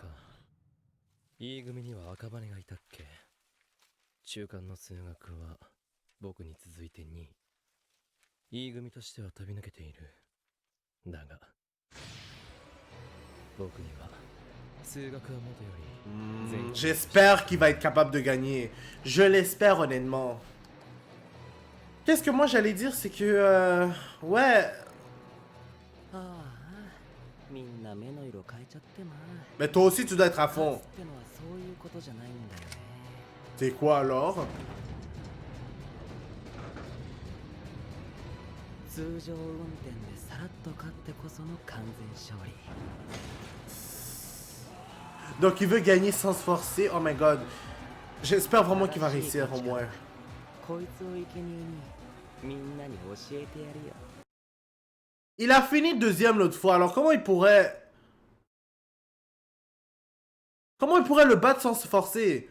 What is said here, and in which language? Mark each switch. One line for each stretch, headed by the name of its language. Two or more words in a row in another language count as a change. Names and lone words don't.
Japanese: いい組には赤羽がいたっけ。中間の数学は僕に続いて2位。いい組としては飛び抜けている。だが僕には数学はもとより
French: J'espère qu'il va être capable de gagner. Je l'espère honnêtement. Qu'est-ce que moi j'allais dire, c'est que ouais. Mais toi aussi tu dois être à fond. C'est quoi alors? Donc il veut gagner sans se forcer.
English: Oh my god.
French: J'espère vraiment qu'il va réussir au moins. Il a fini deuxième l'autre fois, alors comment il pourrait... Comment il pourrait le battre sans se forcer?